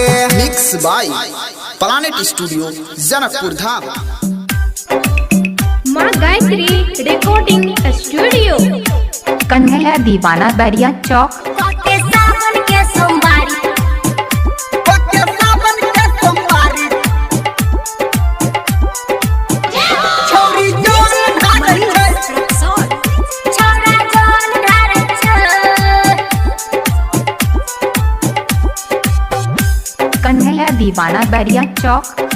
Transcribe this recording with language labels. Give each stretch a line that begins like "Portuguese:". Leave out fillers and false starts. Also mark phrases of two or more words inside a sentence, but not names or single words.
English: Mix by Planet Studio Janakpur Dham.
Maithili: माँ गायत्री रिकॉर्डिंग स्टूडियो कन्हैया दीवाना बैरिया चौक के सावन के सोमवारी पक्के सावन के सोमवारी छौरी जोर ढालै छै छौरा जल ढारै छै कन्हैया दीवाना बैरिया चौक